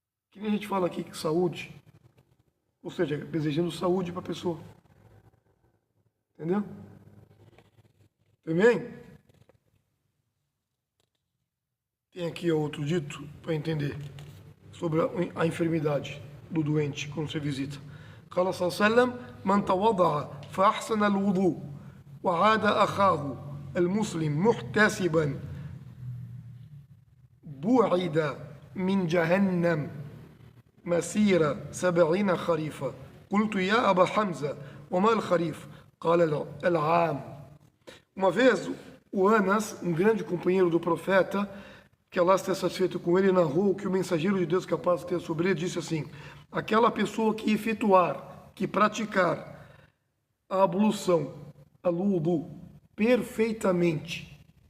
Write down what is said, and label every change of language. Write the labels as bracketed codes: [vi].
[pt] Que nem a gente fala aqui que saúde, ou seja, desejando saúde para a pessoa. Entendeu? Também tem aqui outro dito para entender sobre a enfermidade do doente quando você visita. [ar] قال صلى الله عليه وسلم: من توضأ فأحسن الوضوء وعاد أخاه المسلم محتسبا بعد من جهنم مسيرة 70 خريفا. قلت يا أبا حمزة وما الخريف؟ قال العام. [pt] Uma vez o Anas, um grande companheiro do profeta, que Allah esteja satisfeito com ele, narrou que o mensageiro de Deus capaz de ter sobre ele disse assim: aquela pessoa que efetuar, que praticar a ablução, al-wudu, perfeitamente,